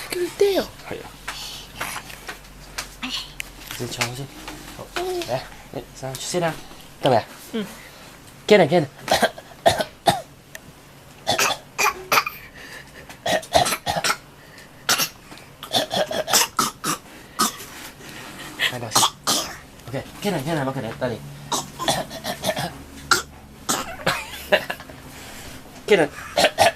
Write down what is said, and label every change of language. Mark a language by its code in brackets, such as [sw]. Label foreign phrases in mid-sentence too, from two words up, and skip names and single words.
[yue] 给带哦。係啊，你坐好先。好，嚟，你上去先啦，得未？嗯。 [en] Get it, get it。 [yue] 係咪先 ？OK， [en] get it, get it， [yue] 攞佢嚟，得你。 [en] Get it。